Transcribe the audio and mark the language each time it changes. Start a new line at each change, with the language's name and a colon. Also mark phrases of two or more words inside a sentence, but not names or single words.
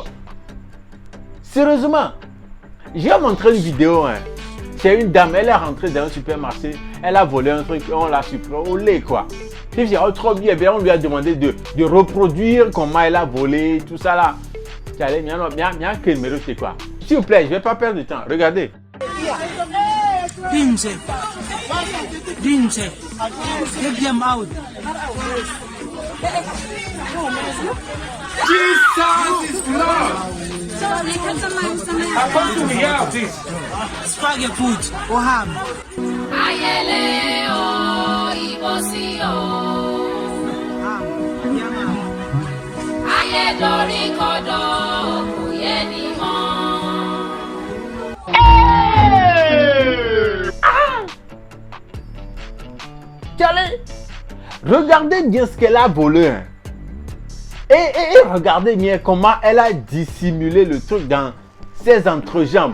French: Sérieusement, j'ai montré une vidéo, c'est une dame, elle est rentrée dans un supermarché, elle a volé un truc, on l'a supprimé au lait quoi. Et puis, trop bien, on lui a demandé de reproduire comment elle a volé, tout ça là. Allez, bien, quoi. S'il vous plaît, je ne vais pas perdre de temps. Regardez. Dinse.
English: Get them out. Jesus is Lord. I want to hear this. Spaghetti food. Oham.
Yoruba: Ayele o ibosi o. Ayé dorí kodò kò yé ni mọ́.
French: Allez, regardez bien ce qu'elle a volé. Et regardez bien comment elle a dissimulé le truc dans ses entrejambes.